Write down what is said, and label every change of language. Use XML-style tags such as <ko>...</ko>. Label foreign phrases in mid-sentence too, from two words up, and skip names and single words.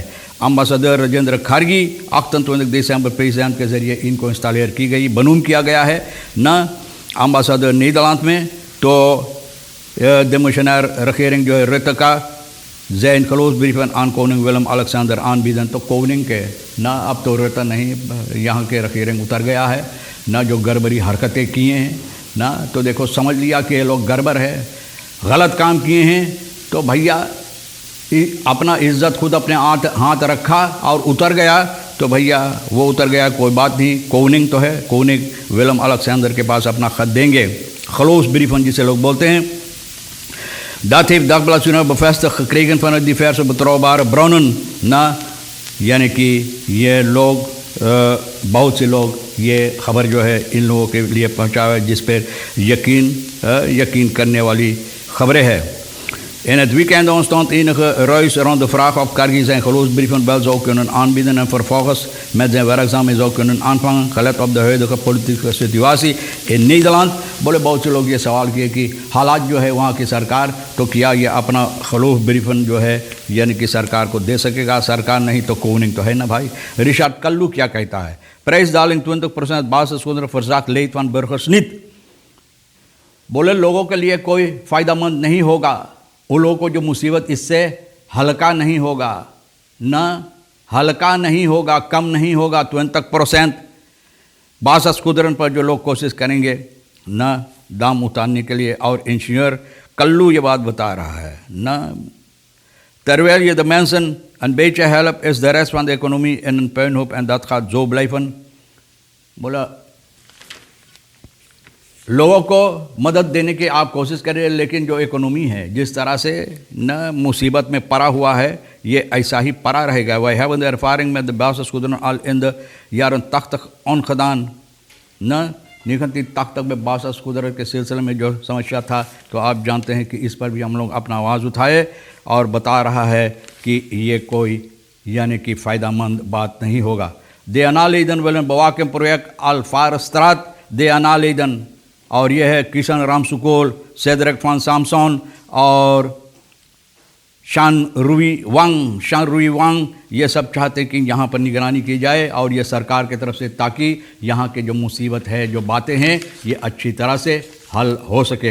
<hns>अम्बासडर राजेंद्र खारगी 28 दिसंबर प्रेसिडेंट के ज़रिए इनको इंस्टॉलेर की गई, बनूम किया गया है न अम्बासडर नीदरलैंड में।</hns> <nl>तो de missionaire regering</nl> <hns>जो है</hns> <nl>Rutte का zijn geloofsbrieven aan koning Willem-Alexander aanbieden,</nl> <hns>तो कोनिंग के ना, अब तो Rutte नहीं, यहाँ के regering उतर गया है ना, जो गड़बड़ी हरकतें किए हैं ना, तो देखो समझ लिया कि ये लोग गड़बड़ है, गलत काम किए हैं, तो भैया अपना इज्जत खुद अपने हाथ रखा और उतर गया, तो भैया वो उतर गया, कोई बात नहीं। कोनिंग तो है, कोनिंग विलम-अलेक्जेंडर के पास अपना ख़त देंगे।</hns> <nl>geloofs brieven</nl> <hns>जिसे लोग बोलते हैं।</hns> <nl>Dat heeft Dagblad Suriname bevestigd gekregen vanuit diverse betrouwbare bronnen</nl> <hns>ना, यानी कि ये लोग बहुत से लोग ये खबर जो है इन लोगों के लिए पहुँचाए, जिस पर यकीन करने वाली खबरें हैं।</hns> <nl>In het weekend ontstond enige ruis rond de vraag of Kargi zijn geloofsbrieven wel zou kunnen aanbieden en vervolgens met zijn werkzaamheden zou kunnen aanvangen, gelet op de huidige politieke situatie in Nederland।</nl> <hns>बोले बहुत से लोग ये सवाल किए कि हालात जो है वहाँ की सरकार, तो किया ये अपना</hns> <nl>geloofs brieven</nl> <hns>जो है यानी कि सरकार को दे सकेगा, सरकार नहीं तो कोनिंग तो है ना भाई। रिचार्ड कल्लू क्या कहता है?</hns> <nl>prijsdaling 20% basisgoederen verzakt leed van burgers niet।</nl> <hns>बोले लोगों के लिए कोई फ़ायदेमंद नहीं होगा, उन लोगों को जो मुसीबत इससे हल्का नहीं होगा न, हल्का नहीं होगा, कम नहीं होगा 20% बासठ कुदरन पर जो लोग कोशिश करेंगे न दाम उतारने के लिए। और इंजीनियर कल्लू ये बात बता रहा है न</hns> <nl>terwijl je de mensen een beetje helpt, is de rest van de economie in een puinhoop en dat gaat zo blijven।</nl> <hns>बोला लोगों को मदद देने की आप कोशिश करें, लेकिन जो इकोनॉमी है जिस तरह से न मुसीबत में पड़ा हुआ है ये ऐसा ही पड़ा रहेगा।</hns> <nl>wij hebben de ervaring met de basisgoederen al in de jaren 80 ongedaan</nl> <hns>न 1980 में basisgoederen के सिलसिले में जो समस्या था, तो आप जानते हैं कि इस पर भी हम लोग अपना आवाज़ उठाए और बता रहा है कि ये कोई यानी कि फ़ायदेमंद बात नहीं होगा।</hns> <nl>De aanleiding willen bewakingsproject Alvarstraat de aanleiding,</nl> <hns>और यह है किशन राम सुकोल, सेदरक फान सामसोन और शान रुई वांग ये सब चाहते हैं कि यहाँ पर निगरानी की जाए और ये सरकार की तरफ से, ताकि यहाँ के जो मुसीबत है, जो बातें हैं, ये अच्छी तरह से हल हो सके।</hns>